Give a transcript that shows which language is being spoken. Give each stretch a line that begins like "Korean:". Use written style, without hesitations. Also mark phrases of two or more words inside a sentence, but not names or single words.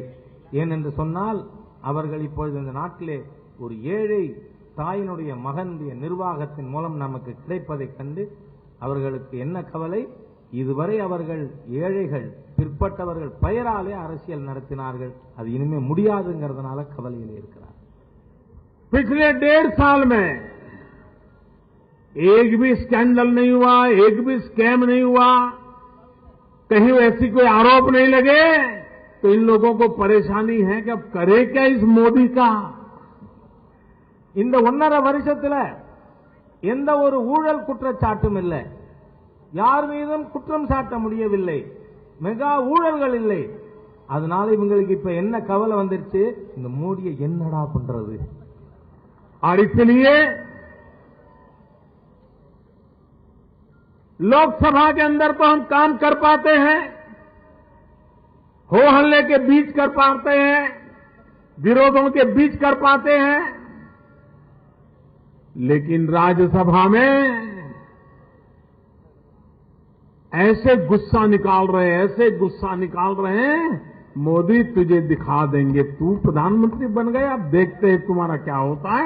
Tamil: ஏனென்று சொன்னால் அவர்கள் இப்பொழுது இந்த நாட்டிலே ஒரு ஏழை தாயினுடைய மகனுடைய நிர்வாகத்தின் மூலம் நமக்கு கிடைப்பதைக் கண்டு அவர்களுக்கு என்ன கவலை? இதுவரை அவர்கள் ஏழைகள், பிற்பட்டவர்கள் பெயராலே அரசியல் நடத்தினார்கள், அது இனிமே முடியாதுங்கிறதுனால கவலையில் இருக்கிறார்.
Hindi: पिछले 1.5 साल में एक भी स्कैंडल नहीं हुआ, एक भी स्कैम नहीं हुआ, कहीं ऐसी कोई आरोप नहीं लगे, तो इन लोगों को परेशानी है कि अब करे क्या इस मोदी का।
Tamil: இந்த 1.5 வருஷத்துல எந்த ஒரு ஊழல் குற்றச்சாட்டும் இல்லை, யார் மீதும் குற்றம் சாட்ட முடியவில்லை, மெகா ஊழல்கள் இல்லை. அதனால இவங்களுக்கு இப்ப என்ன கவலை வந்துருச்சு? இந்த மோடியை என்னடா பண்றது?
Hindi: और इसलिए लोकसभा के अंदर तो हम काम कर पाते हैं, हो हल्ले के बीच कर पाते हैं, विरोधों के बीच कर पाते हैं, लेकिन राज्यसभा में ऐसे गुस्सा निकाल रहे हैं, मोदी तुझे दिखा देंगे, तू प्रधानमंत्री बन गए, अब देखते हैं तुम्हारा क्या होता है।